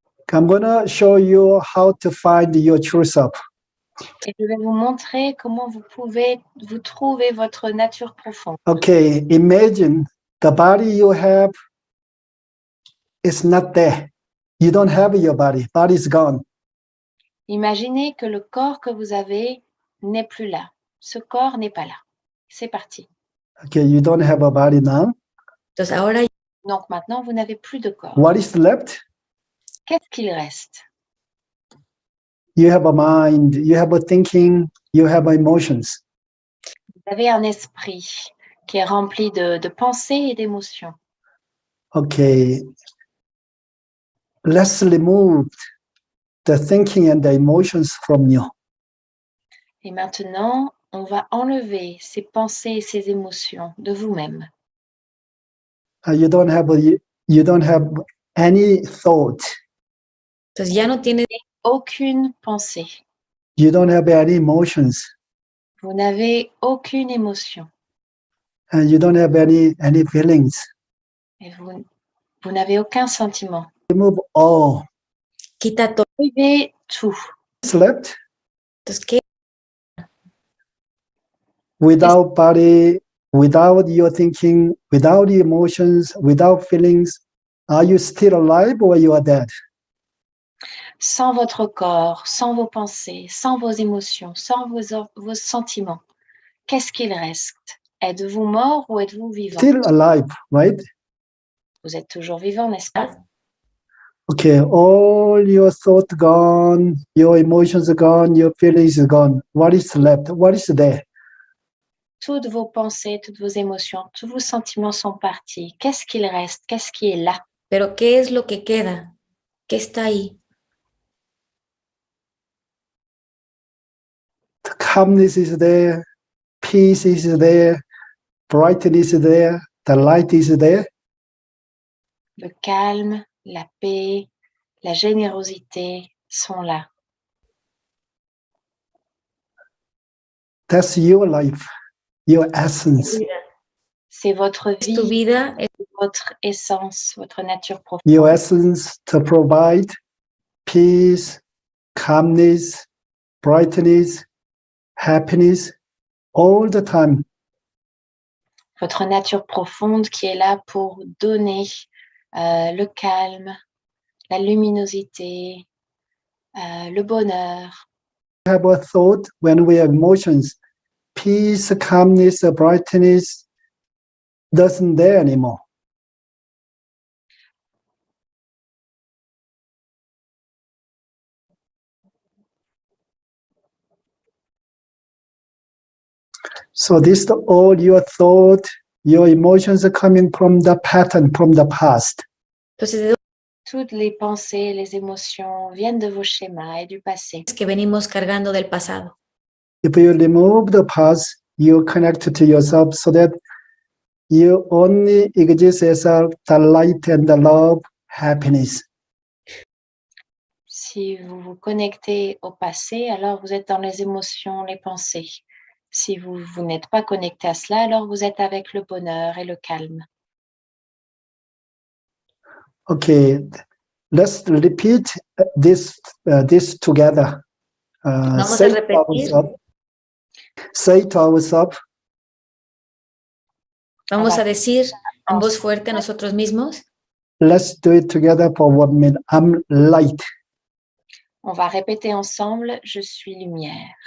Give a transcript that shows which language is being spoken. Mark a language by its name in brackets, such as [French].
[English] I'm going to show you how to find your true self. [French] Et je vais vous montrer comment vous pouvez vous trouver votre nature profonde. [English] Okay, imagine the body you have is not there. You don't have your body. Body is gone. [French] Imaginez que le corps que vous avez n'est plus là. Ce corps n'est pas là. C'est parti. [English] Okay, you don't have a body now. [Spanish] Entonces ahora, [French] Donc maintenant, vous n'avez plus de corps. [English] What is left? [French] Qu'est-ce qu'il reste? [English] You have a mind, you have a thinking, you have emotions. [French] Vous avez un esprit qui est rempli de pensées et d'émotions. [English] Okay, let's remove the thinking and the emotions from you. [French] Et maintenant, on va enlever ces pensées et ces émotions de vous-même. [English] You don't have any thought. [Spanish] entonces ya no tienes [French] Aucune pensée. [English] You don't have any emotions. [French] Vous n'avez aucune émotion. [English] And you don't have any feelings. [French] Et vous n'avez aucun sentiment. [English] Remove all. [Spanish] quita todo. [French] Enlevez tout. [English] What's left? [Spanish] Entonces, ¿qué? [English] Without body, without your thinking, without the emotions, without feelings, are you still alive or you are dead? [French] Sans votre corps, sans vos pensées, sans vos émotions, sans vos sentiments, qu'est-ce qu'il reste? Êtes-vous mort ou êtes-vous vivant? [English] Still alive, right? [French] Vous êtes toujours vivant, n'est-ce pas? [English] Okay, all your thoughts gone, your emotions are gone, your feelings are gone. What is left? What is there? [French] Toutes vos pensées, toutes vos émotions, tous vos sentiments sont partis. Qu'est-ce qu'il reste? Qu'est-ce qui est là? [Spanish] Pero ¿qué es lo que queda? ¿Qué está ahí? [English] The calmness is there, peace is there, brightness is there, the light is there. [French] Le calme, la paix, la générosité sont là. [English] That's your life, your essence. [French] C'est votre [Spanish] Es tu [French] vie, [Spanish] vida, es [French] votre essence, votre nature profonde. [English] Your essence to provide peace, calmness, brightness, happiness all the time. [French] Votre nature profonde qui est là pour donner le calme, la luminosité, le bonheur. [English] We have a thought when we have emotions, peace, calmness, brightness doesn't there anymore. So this all your thought, your emotions are coming from the pattern, from the past. [Spanish] entonces [French] Toutes les pensées, les émotions viennent de vos schémas et du passé. [Spanish] es que venimos cargando del pasado. [English] If you remove the past, you connect to yourself so that you only exist as the light and the love, happiness. [French] Si vous vous connectez au passé, alors vous êtes dans les émotions, les pensées. Si vous n'êtes pas connecté à cela, alors vous êtes avec le bonheur et le calme. [English] Okay, let's repeat this together. [Spanish] Vamos a [English] Say to [Spanish] repetir. [English] ourselves. Say to ourselves. [Spanish] Vamos a decir en voz fuerte a nosotros mismos. [English] Let's do it together for 1 minute. I'm light. [French] On va répéter ensemble, je suis lumière.